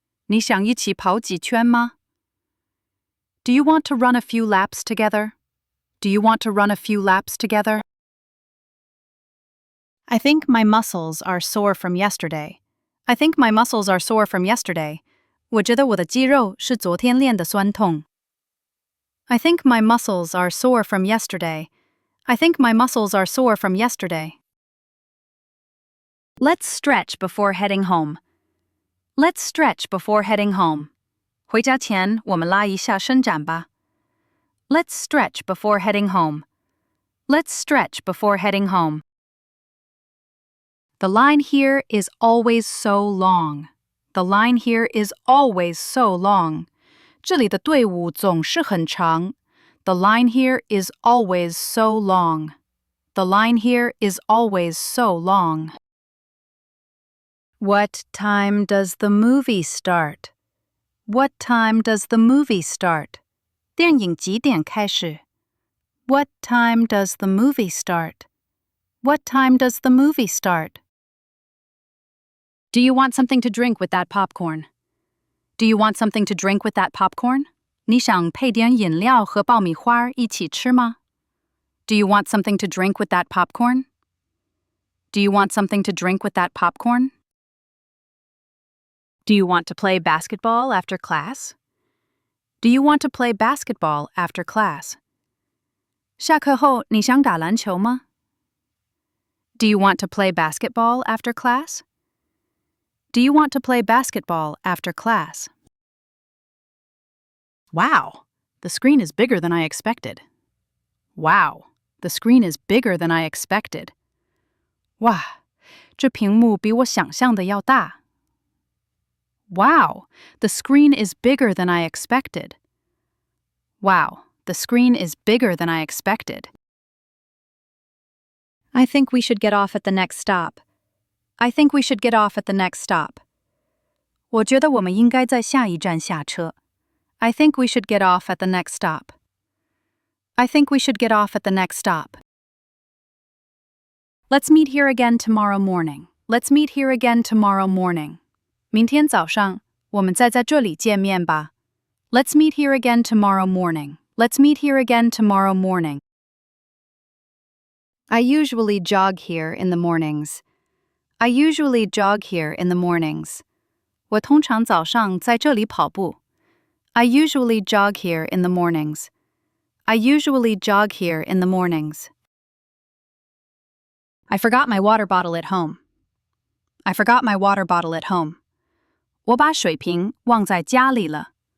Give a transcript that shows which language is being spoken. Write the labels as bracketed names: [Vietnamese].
[Chinese] 你想一起跑几圈吗? [English] Do you want to run a few laps together? Do you want to run a few laps together? I think my muscles are sore from yesterday. I think my muscles are sore from yesterday. [Chinese] 我觉得我的肌肉是昨天练的酸痛。 [English] I think my muscles are sore from yesterday. I think my muscles are sore from yesterday. Let's stretch before heading home. Let's stretch before heading home. [Chinese] 回家前我们拉一下伸展吧。 [English] Let's stretch before heading home. Let's stretch before heading home. The line here is always so long. The line here is always so long. [Chinese] 这里的队伍总是很长。 [English] The line here is always so long. The line here is always so long. What time does the movie start? What time does the movie start? [Chinese] 电影几点开始？ [English] What time does the movie start? What time does the movie start? Do you want something to drink with that popcorn? Do you want something to drink with that popcorn? [Chinese] 你想配点饮料和爆米花一起吃吗？ [English] Do you want something to drink with that popcorn? Do you want something to drink with that popcorn? Do you want to play basketball after class? Do you want to play basketball after class? [Chinese] 下课后你想打篮球吗？ [English] Do you want to play basketball after class? Do you want to play basketball after class? Wow, the screen is bigger than I expected. Wow, the screen is bigger than I expected. [Chinese] 哇，这屏幕比我想象的要大。 [English] Wow, the screen is bigger than I expected. Wow, the screen is bigger than I expected. I think we should get off at the next stop. I think we should get off at the next stop. [Chinese] 我觉得我们应该在下一站下车。 [English] I think we should get off at the next stop. I think we should get off at the next stop. Let's meet here again tomorrow morning. Let's meet here again tomorrow morning. [Chinese] 明天早上，我们再在这里见面吧。 [English] Let's meet here again tomorrow morning. Let's meet here again tomorrow morning. I usually jog here in the mornings. I usually jog here in the mornings. [Chinese] 我通常早上在这里跑步。 [English] I usually jog here in the mornings. I usually jog here in the mornings. I forgot my water bottle at home. I forgot my water bottle at home. [Chinese] 我把水瓶忘在家里了。